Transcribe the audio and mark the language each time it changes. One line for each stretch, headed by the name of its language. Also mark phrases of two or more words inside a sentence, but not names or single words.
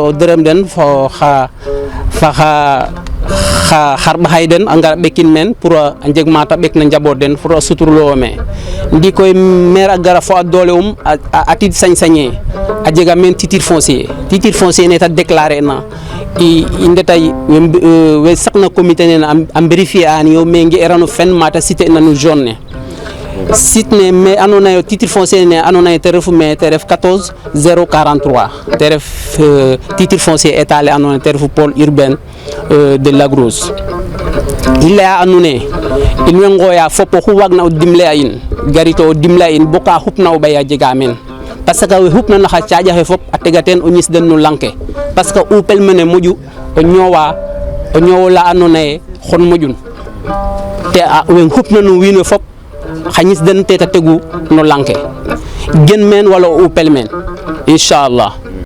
Serer: ka ngoto o dërëm den fo xa xarɓa hayden a ngara ɓekin men pour a jeg mata ɓekna njaboot den pour a suturloowo me ndi koy maire a gara fo a doole a tid sañ-sañe a jega men
French: titre foncier
Serer: ne ta déclarer na i ndetay we saqna comité nene a vérifier an yo me nge'erano fen mata cité na no zone ne site ne me andoona yee titre foncier ne andoona yee te refu me te ref 14 043 te ref
French: titre foncier état
Serer: le andoona yee te refu
French: pôle urbain de Lac Rose
Serer: i laya a nuun ee in way ngooya fop oxu waagna o dimle a in garito o dimle a in bo ka xupna o ɓay a jega meen
French: parce que
Serer: we xupna naxa caaƴ axe fop a tega teen o ñis den no lang ke
French: parce que
Serer: upel mene moƴu o ñoowo la andoona yee xon moƴun te we xupna no wiin we fop xa ñis den te ta tegu no lang ke gen meen wala o upel meen inchallah